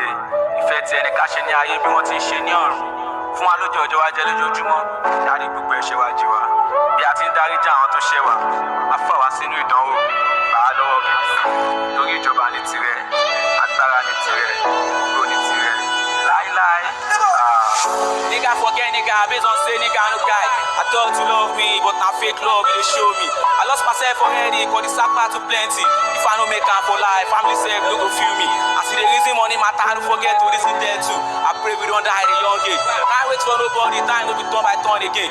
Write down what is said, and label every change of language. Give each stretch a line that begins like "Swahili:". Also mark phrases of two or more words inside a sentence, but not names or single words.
Yoruba: Ìfẹ́ tí ẹni ká ṣe ní ayé bí wọ́n ti ń ṣe ní ọ̀run. Fún wa lójú ọjọ́ wa jẹ́ lójoojúmọ́, dárí gbogbo ẹ̀ṣẹ̀ wa jì wá. Bí a ti ń dáríjì àwọn tó ṣẹ̀ wá, má fà wá sínú ìdánwò, gbà á lọ́wọ́ Èṣù. Torí ìjọba ní tirẹ̀, agbára ní tirẹ̀, ògo ní tirẹ̀, láíláí.
Nigerian Pidgin: Nigga forget nigga, based on say nigga no guy. I thought you love me, but now fake love you dey show me. I lost myself already, cause the sacrifice too plenty. If I no make am for life, family self no go feel me. I see the reason money matter, I don't forget to reason there too. I pray we don't die at a young age. Can't wait for nobody, time no be turn by turn again.